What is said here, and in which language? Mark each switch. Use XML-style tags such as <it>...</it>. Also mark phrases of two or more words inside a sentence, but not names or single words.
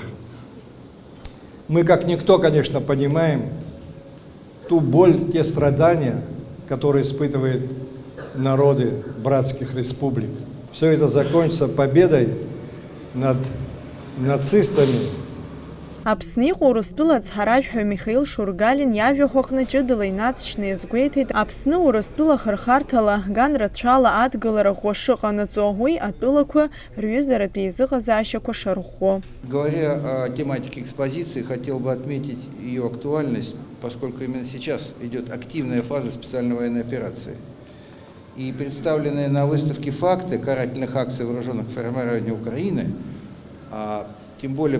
<ru>Мы, как никто, конечно, понимаем ту боль, те страдания, которые испытывают народы братских республик. Все это закончится победой над нацистами.</ru> <ab>Аԥсны иҟоу Урыстәыла ацҳаражәҳәаҩ Михаил Шургалин иажәахә аҟны ҷыдала инацшьны иазгәеиҭеит Аԥсны Урыстәыла хырхарҭала, ган рацәала адгылара ӷәӷәа шыҟанаҵо, уи атәылақәа рҩызаратә еизыҟазаашьақәа шарӷәӷәо.</ab> <ru>Говоря о тематике экспозиции, хотел бы отметить ее актуальность, поскольку именно сейчас идет активная фаза специальной военной операции. И представленные на выставке факты карательных акций вооруженных формирований Украины, тем более</ru>